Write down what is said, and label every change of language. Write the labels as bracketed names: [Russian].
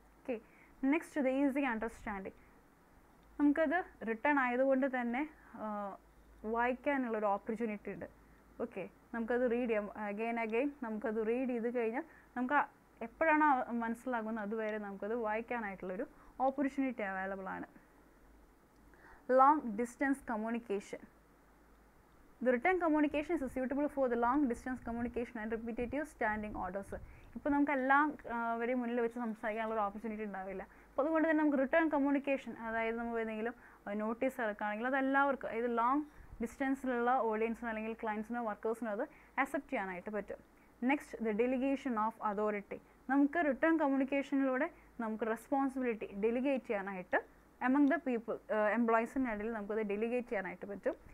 [Malayalam] Okay, [English] Next the easy understanding. [Malayalam] നമുക്കത് return ആയതുകൊണ്ട് തന്നെ വായിക്കാനുള്ളൊരു ഓപ്പർച്യൂണിറ്റി ഉണ്ട്. ഓക്കെ, നമുക്കത് റീഡ് ചെയ്യാം, അഗെയിൻ നമുക്കത് റീഡ് ചെയ്ത് കഴിഞ്ഞാൽ നമുക്ക് എപ്പോഴാണോ മനസ്സിലാകുന്നത് അതുവരെ നമുക്കത് വായിക്കാനായിട്ടുള്ളൊരു ഓപ്പർച്യൂണിറ്റി അവൈലബിൾ ആണ്. [English] Long distance communication. The written communication is suitable for the long distance communication and repetitive standing orders. [Malayalam] ഇപ്പോൾ നമുക്ക് എല്ലാം വരെ മുന്നിൽ വെച്ച് സംസാരിക്കാനുള്ള ഓപ്പർച്യൂണിറ്റി ഉണ്ടാവില്ല. അപ്പോൾ അതുകൊണ്ട് തന്നെ നമുക്ക് റിട്ടേൺ കമ്മ്യൂണിക്കേഷൻ, അതായത് നമുക്ക് ഏതെങ്കിലും നോട്ടീസ് ഇറക്കുകയാണെങ്കിൽ അത് എല്ലാവർക്കും, അതായത് ലോങ് ഡിസ്റ്റൻസിലുള്ള ഓഡിയൻസിനോ അല്ലെങ്കിൽ ക്ലയൻസിനോ വർക്കേഴ്സിനോ അത് അക്സെപ്റ്റ് ചെയ്യാനായിട്ട് പറ്റും. [English] Next the delegation of authority. [Malayalam] നമുക്ക് റിട്ടേൺ കമ്മ്യൂണിക്കേഷനിലൂടെ നമുക്ക് റെസ്പോൺസിബിലിറ്റി ഡെലിഗേറ്റ് ചെയ്യാനായിട്ട് [English] among the people, [Malayalam] എംപ്ലോയീസിൻ്റെ ഇടയിൽ നമുക്കത് ഡെലിഗേറ്റ് ചെയ്യാനായിട്ട് പറ്റും.